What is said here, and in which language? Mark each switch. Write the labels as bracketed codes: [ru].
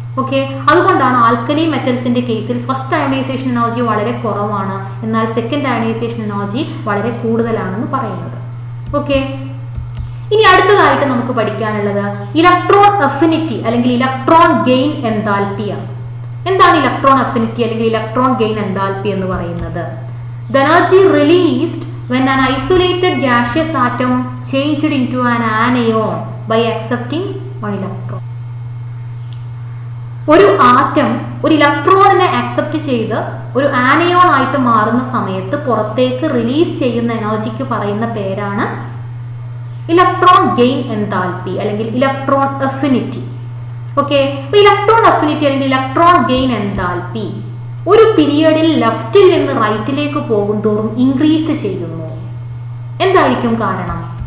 [ml] Okay, അതുകൊണ്ടാണ് alkali മെറ്റൽസിന്റെ കേസിൽ first ionization energy വളരെ കുറവാണ്, എന്നാൽ സെക്കൻഡ് അയണൈസേഷൻ എനർജി വളരെ കൂടുതലാണെന്ന് പറയുന്നത്. ഓക്കെ, ഇനി അടുത്തതായിട്ട് നമുക്ക് പഠിക്കാനുള്ളത് ഇലക്ട്രോൺ അഫിനിറ്റി അല്ലെങ്കിൽ ഇലക്ട്രോൺ ഗെയിൻ എൻതാൽപ്പിയാണ്. എന്താണ് ഇലക്ട്രോൺ അഫിനിറ്റി അല്ലെങ്കിൽ ഇലക്ട്രോൺ ഗെയിൻ എൻതാൽപ്പി എന്ന് പറയുന്നത്? [en] The energy released when an isolated gaseous atom changed into an anion by accepting one electron. [ml] ഒരു ആറ്റം ഒരു ഇലക്ട്രോണിനെ അക്സെപ്റ്റ് ചെയ്ത് ഒരു ആനയോൺ ആയിട്ട് മാറുന്ന സമയത്ത് പുറത്തേക്ക് റിലീസ് ചെയ്യുന്ന എനർജിക്ക് പറയുന്ന പേരാണ് ഇലക്ട്രോൺ ഗെയിൻ എൻതാൽപ്പി അല്ലെങ്കിൽ ഇലക്ട്രോൺ അഫിനിറ്റി. ഓക്കെ, അപ്പൊ ഇലക്ട്രോൺ അഫിനിറ്റി അല്ലെങ്കിൽ ഇലക്ട്രോൺ ഗെയിൻ എൻതാൽപ്പി ഒരു പീരിയഡിൽ ലെഫ്റ്റിൽ നിന്ന് റൈറ്റിലേക്ക് പോകും തോറും ഇൻക്രീസ് ചെയ്യുന്നു. എന്തായിരിക്കും കാരണം?